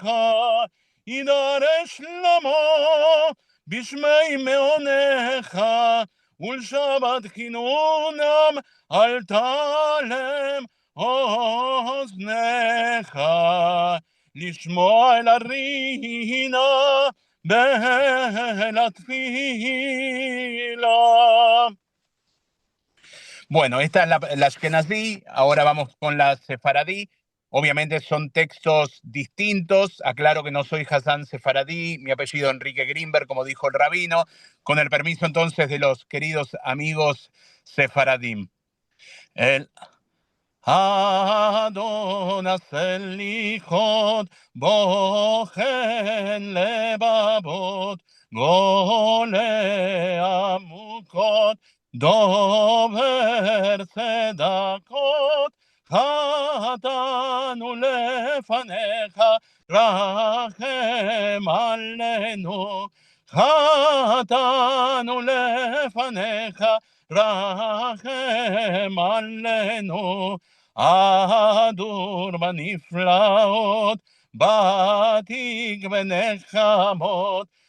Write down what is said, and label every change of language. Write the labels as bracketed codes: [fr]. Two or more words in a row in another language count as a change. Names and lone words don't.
[he] יידרש למו בשמי מעונך, ולשבת כינונם אל תעלם אוזנך. לשמוע אל הרינה, בהן לתפילה. [es] Bueno, esta es la Ashkenazí, ahora vamos con la Sefaradí. Obviamente son textos distintos. Aclaro que no soy Hassan Sefaradí, mi apellido Enrique Grimberg, como dijo el rabino, con el permiso entonces de los queridos amigos Sefaradim. [he] אל אדון הסליחות בוחן לבבות גולה עמוקות דובר צדקות חטאנו לפניך רחם עלינו חטאנו לפניך רחם עלינו אדור בנפלאות בתיק ונחמות